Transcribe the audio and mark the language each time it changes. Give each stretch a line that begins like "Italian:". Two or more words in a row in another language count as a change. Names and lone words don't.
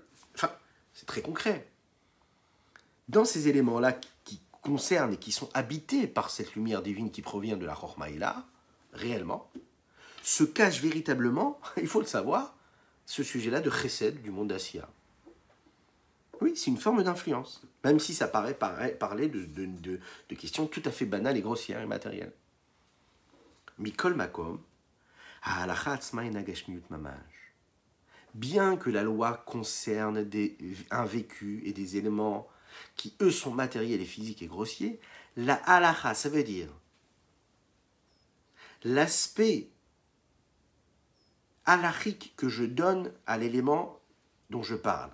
French: Enfin, c'est très concret. Dans ces éléments-là qui concernent et qui sont habités par cette lumière divine qui provient de la Chorma Ela, réellement, se cache véritablement, il faut le savoir, ce sujet-là de chesed du monde d'Asiya. Oui, c'est une forme d'influence, même si ça paraît parler de questions tout à fait banales et grossières et matérielles.
Hebrew: מכל מקום, ההלכה עצמה אינה גשמיות ממש.
French: Bien que la loi concerne un vécu et des éléments qui, eux, sont matériels et physiques et grossiers, la halacha, ça veut dire l'aspect halachique que je donne à l'élément dont je parle.